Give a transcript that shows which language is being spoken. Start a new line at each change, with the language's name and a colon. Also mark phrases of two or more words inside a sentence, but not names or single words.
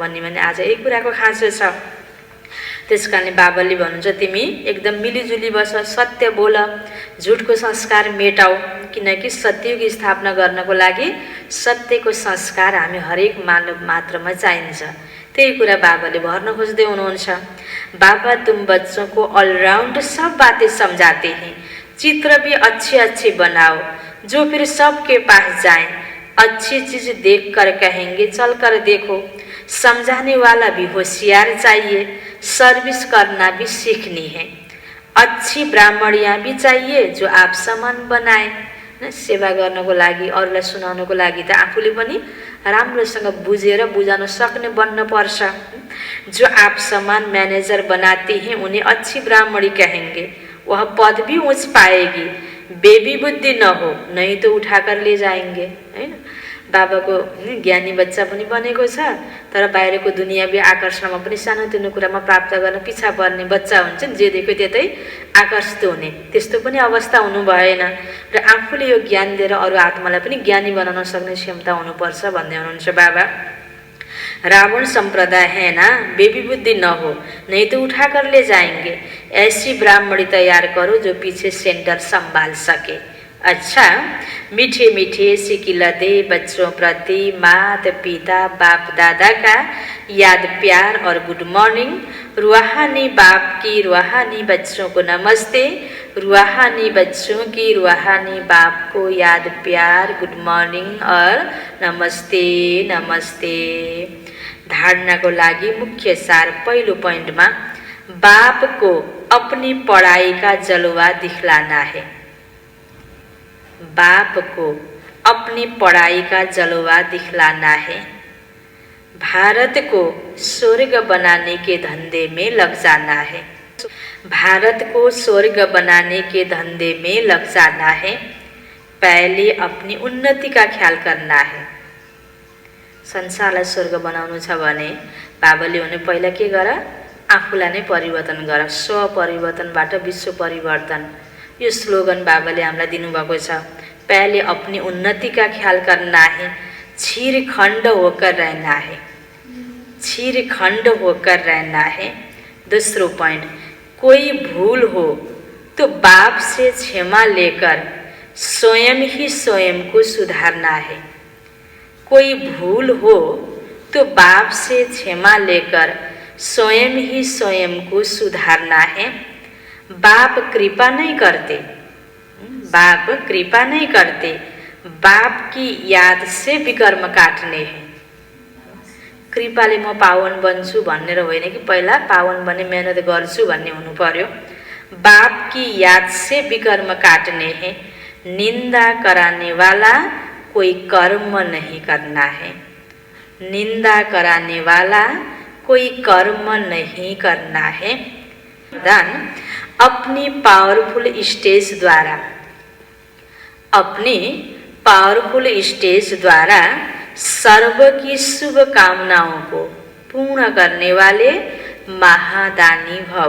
Nepali: वास्तवमा भन्ने भने आज एक कुराको खाँचो छ। त्यस कारणले बाबाले भन्नुहुन्छ तिमी एकदम मिलिजुली बस, सत्य बोल, झुटको संस्कार मेटाऊ, किनकि सत्ययुग स्थापना गर्नको लागि सत्यको संस्कार हामी हरेक मानव मात्रमा चाहिन्छ। त्यही कुरा बाबाले भर्न खोज्दै हुनुहुन्छ।
Hindi: बाबा तुम बच्चों को ऑलराउंड सब बातें समझाते हैं, चित्र भी अच्छे अच्छे बनाओ जो फिर सबके पास जाए, अच्छी चीज देख कर कहेंगे चल कर देखो, समझाने वाला भी होशियार चाहिए, सर्विस करना भी सीखनी है, अच्छी ब्राह्मणियाँ भी चाहिए जो आप समान बनाए।
Nepali: सेवा गर्नको लागि, अरूलाई सुनाउनको लागि त आफूले पनि राम्रोसँग बुझेर बुझाउन सक्ने बन्न पर्छ।
Hindi: जो आप समान मैनेजर बनाते हैं उन्हें अच्छी ब्राह्मणी कहेंगे, वह पद भी ऊंच पाएगी, बेबी बुद्धि न हो नहीं तो उठाकर ले जाएंगे।
Nepali: हैन, बाबाको ज्ञानी बच्चा पनि बनेको छ, तर बाहिरको दुनियावी आकर्षणमा पनि सानोतिनो कुरामा प्राप्त गर्न पिछा पर्ने बच्चा हुन्छ नि, जे देख्यो त्यतै आकर्षित हुने, त्यस्तो पनि अवस्था हुनु भएन र आफूले यो ज्ञान दिएर अरू आत्मालाई पनि ज्ञानी बनाउन सक्ने क्षमता हुनुपर्छ भन्दै हुनुहुन्छ बाबा।
Hindi: रावण संप्रदाय है ना, बेबी बुद्धि न हो नहीं तो उठा कर ले जाएंगे, ऐसी ब्राह्मणी तैयार करो जो पीछे सेंटर संभाल सके। अच्छा, मीठे मीठे सिकिलते बच्चों प्रति मात पिता बाप दादा का याद प्यार और
English: good morning.
Hindi: रूहानी बाप की रूहानी बच्चों को नमस्ते, रूहानी बच्चों की रूहानी बाप को याद प्यार
English: good morning
Hindi: और नमस्ते नमस्ते।
Nepali: धारणा को लागि मुख्य सार पहिलो पॉइंटमा
Hindi: बाप को अपनी पढ़ाई का जलवा दिखलाना है। बाप को अपनी पढ़ाई का जलवा दिखलाना है। भारत को स्वर्ग बनाने के धंधे में लग जाना है। भारत को स्वर्ग बनाने के धंधे में लग जाना है। पहले अपनी उन्नति का ख्याल करना है।
Nepali: संसारलाई स्वर्ग बनाउनु छ भने बाबाले भने पहिला के गर, आफूलाई नै परिवर्तन गर, स्व परिवर्तनबाट विश्व परिवर्तन। यो स्लोगन बाबाले हामीलाई दिनुभएको छ।
Hindi: पहले अपनी उन्नति का ख्याल करना है, छीरखंड होकर रहना है, छीरखंड होकर रहना है। दूसरा पॉइंट, कोई भूल हो तो बाप से क्षमा लेकर स्वयं ही स्वयं को सुधारना है। कोई भूल हो तो बाप से क्षमा लेकर स्वयं ही स्वयं को सुधारना है। बाप कृपा नहीं करते, बाप कृपा नहीं करते, बाप की याद से विकर्म काट्ने हैं।
Nepali: कृपाले म पावन बन्छु भनेर होइन कि पहिला पावन बन्ने मेहनत गर्छु भन्ने हुनु पर्यो।
Hindi: बाप की याद से विकर्म काटने हैं। निंदा कराने वाला कोई कर्म नहीं करना है। निंदा कराने वाला कोई कर्म नहीं करना है। अपनी
English: powerful stage
Hindi: द्वारा, अपनी
English: powerful stage
Hindi: द्वारा सर्व की शुभ कामनाओं को पूर्ण करने वाले महादानी भव।